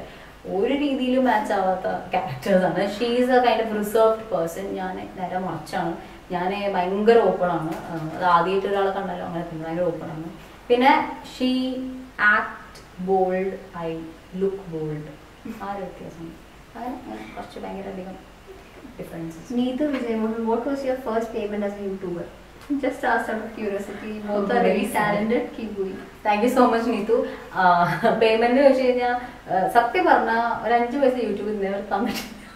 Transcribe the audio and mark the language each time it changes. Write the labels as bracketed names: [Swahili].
[Malayalam] പക്ഷെ ഒരു രീതിയിലും മാച്ച് ആവാത്ത ക്യാരക്ടേഴ്സ് ആണ്. [English] She is a kind of reserved person. [Malayalam] ഞാൻ നേരെ മറിച്ചാണ്. ഞാൻ ഭയങ്കര ഓപ്പൺ ആണ്. അത് ആദ്യമായിട്ട് ഒരാളെ കണ്ടാലും അങ്ങനെ തന്നെ ഭയങ്കര ഓപ്പൺ ആണ്. പിന്നെ [English] She act bold, I look bold. [Malayalam] ആ ഒരു വ്യത്യാസം. അങ്ങനെ കുറച്ച് ഭയങ്കര അധികം differences. [English] Neetu Vijaymohan, what was your first payment as a YouTuber? Just asked out of curiosity. Both are very talented. Keep going. Thank you so much Neetu. [Malayalam] Payment വെച്ച് കഴിഞ്ഞാൽ സത്യം പറഞ്ഞാൽ ഒരു 5 പൈസ യൂട്യൂബിൽ നിന്ന് നിർത്താൻ പറ്റും.